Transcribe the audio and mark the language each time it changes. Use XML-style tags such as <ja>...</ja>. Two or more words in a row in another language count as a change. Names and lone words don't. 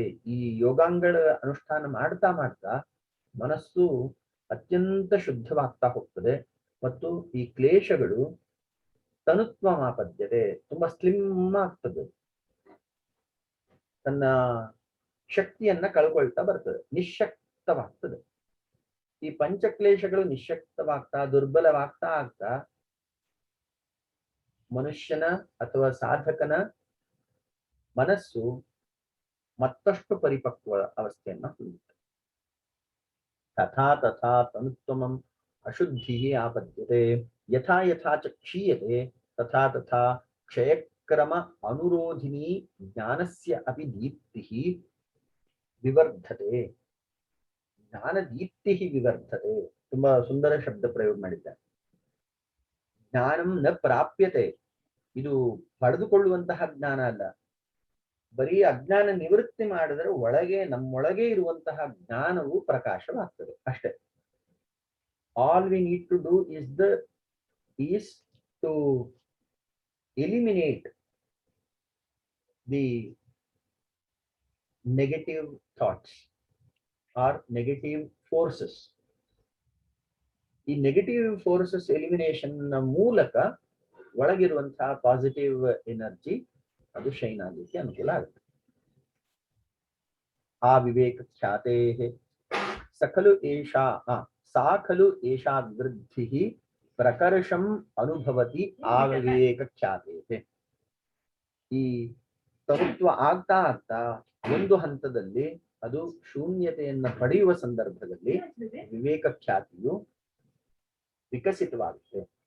<kn>ಈ ಯೋಗಾಂಗಗಳ ಅನುಷ್ಠಾನ ಮಾಡ್ತಾ ಮಾಡ್ತಾ ಮನಸ್ಸು ಅತ್ಯಂತ ಶುದ್ಧವಾಗ್ತಾ ಹೋಗ್ತದೆ ಮತ್ತು ಈ ಕ್ಲೇಶಗಳು</kn> <sa>ತನುತ್ವ ಮಾಪದ್ಯತೆ,</sa> <kn>ತುಂಬಾ ಸ್ಲಿಮ್ ಆಗ್ತದೆ, ತನ್ನ ಶಕ್ತಿಯನ್ನ ಕಳ್ಕೊಳ್ತಾ ಬರ್ತದೆ, ನಿಶಕ್ತವಾಗ್ತದೆ. ಈ ಪಂಚಕ್ಲೇಶಗಳು ನಿಶಕ್ತವಾಗ್ತಾ ದುರ್ಬಲವಾಗ್ತಾ ಆಗ್ತಾ ಮನುಷ್ಯನ ಅಥವಾ ಸಾಧಕನ ಮನಸ್ಸು ಮತ್ತಷ್ಟು ಪರಿಪಕ್ವ ಅವಸ್ಥೆಯನ್ನ ಹೊಂದುತ್ತೆ.</kn> <sa>ತಥಾ ತಥಾ ತನುತ್ವಮಂ ಅಶುದ್ಧಿ ಆಪದ್ಯತೆ. ಯಥಾ ಯಥಾ ಚ ಕ್ಷೀಯತೆ ತಥಾ ತಥಾ ಕ್ಷಯಕ್ರಮ ಅನುರೋಧಿನಿ ಜ್ಞಾನಸ್ಯ ಅಪಿ ದೀಪ್ತಿ ವಿವರ್ಧತೆ. ಜ್ಞಾನ ದೀಪ್ತಿ ವಿವರ್ಧತೆ.</sa> <kn>ತುಂಬಾ ಸುಂದರ ಶಬ್ದ ಪ್ರಯೋಗ ಮಾಡಿದ್ದಾರೆ.</kn> <sa>ಜ್ಞಾನಂ ನ ಪ್ರಾಪ್ಯತೆ.</sa> <kn>ಇದು ಪಡೆದುಕೊಳ್ಳುವಂತಹ ಜ್ಞಾನ ಅಲ್ಲ. ಬರೀ ಅಜ್ಞಾನ ನಿವೃತ್ತಿ ಮಾಡಿದರೆ ಒಳಗೆ ನಮ್ಮೊಳಗೆ ಇರುವಂತಹ ಜ್ಞಾನವು ಪ್ರಕಾಶವಾಗ್ತದೆ ಅಷ್ಟೇ.</kn> <en>All we need to do is to eliminate the negative thoughts or negative forces.</en> <kn>ಈ</kn> <en>negative forces elimination</en> <kn>ಮೂಲಕ ಒಳಗಿರುವಂತಹ</kn> <en>positive energy</en> <kn>ಅದು ಶೈನ್ ಆಗಲಿಕ್ಕೆ ಅನುಕೂಲ ಆಗುತ್ತೆ.</kn> <sa>ಆ ವಿವೇಕ ಖ್ಯಾತೆ ಸಖಲು ಏಷಾ ಸಾ ಖಲು ಏಷಾ ವಿವೃದ್ಧಿ ಪ್ರಕರ್ಷಂ ಅನುಭವತಿ ಆ ವಿವೇಕ ಖ್ಯಾತೆ.</sa> <kn>ಈ ತನುತ್ವ ಆಗ್ತಾ ಆಗ್ತಾ ಒಂದು ಹಂತದಲ್ಲಿ ಅದು ಶೂನ್ಯತೆಯನ್ನ ಪಡೆಯುವ ಸಂದರ್ಭದಲ್ಲಿ ವಿವೇಕ ಖ್ಯಾತಿಯು ವಿಕಸಿತವಾಗುತ್ತೆ.</kn>